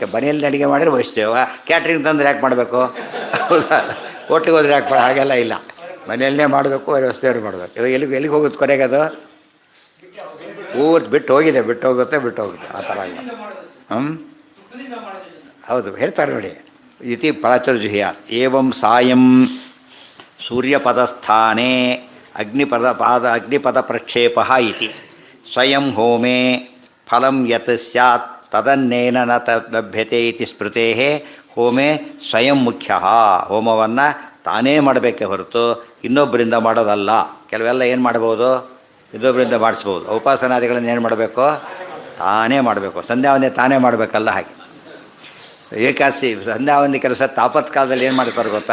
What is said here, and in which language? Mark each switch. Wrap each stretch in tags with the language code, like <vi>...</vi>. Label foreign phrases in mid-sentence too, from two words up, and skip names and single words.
<kn>ಮನೆಯಲ್ಲಿ ಅಡುಗೆ ಮಾಡಿದ್ರೆ ವಹಿಸ್ತೇವ, ಕ್ಯಾಟ್ರಿಂಗ್ ತಂದ್ರೆ ಯಾಕೆ ಮಾಡಬೇಕು? ಹೌದಾ? ಹೋಟ್ಲಿಗೆ ಹೋದ್ರೆ ಯಾಕೆ ಮಾಡ? ಹಾಗೆಲ್ಲ ಇಲ್ಲ, ಮನೆಯಲ್ಲೇ ಮಾಡಬೇಕು, ವ್ಯವಸ್ಥೆಯವರು ಮಾಡಬೇಕು. ಇವಾಗ ಎಲ್ಲಿಗೆ ಹೋಗುತ್ತೆ ಕೊನೆಗೆ ಅದು? ಬಿಟ್ಟು ಹೋಗಿದೆ, ಬಿಟ್ಟು ಹೋಗುತ್ತೆ ಆ ಥರ ಇಲ್ಲ. ಹೌದು, ಹೇಳ್ತಾರೆ ನೋಡಿ.</kn> <sa>ಇತಿ ಪ್ರಾಚುರ್ಜುಹ್ಯ ಏವಂ ಸಾಯಂ ಸೂರ್ಯಪದಸ್ಥಾನೇ ಅಗ್ನಿಪದ ಪ್ರಕ್ಷೇಪ ಇತಿ ಸ್ವಯಂ ಹೋಮೇ ಫಲಂ ಯತ್ ಸ್ಯಾತ್ ತದನ್ನೇನ ನ ಲಭ್ಯತೆ ಇತಿ ಸ್ಮೃತೇ ಹೋಮೇ ಸ್ವಯಂ ಮುಖ್ಯ.</sa> <kn>ಹೋಮವನ್ನು ತಾನೇ ಮಾಡಬೇಕೆ ಹೊರತು ಇನ್ನೊಬ್ಬರಿಂದ ಮಾಡೋದಲ್ಲ. ಕೆಲವೆಲ್ಲ ಏನು ಮಾಡ್ಬೋದು? ಇನ್ನೊಬ್ಬರಿಂದ ಮಾಡಿಸ್ಬೋದು. ಉಪಾಸನಾದಿಗಳನ್ನು ಏನು ಮಾಡಬೇಕು? ತಾನೇ ಮಾಡಬೇಕು. ಸಂಧ್ಯಾವಂದನೆ ತಾನೇ ಮಾಡಬೇಕಲ್ಲ. ಹಾಗೆ ಏಕಾಸಿ ಸಂಧ್ಯಾವಂದನೆ ಕೆಲಸ ತಾಪತ್ಕಾಲದಲ್ಲಿ ಏನು ಮಾಡ್ತಾರೆ ಗೊತ್ತಾ?</kn>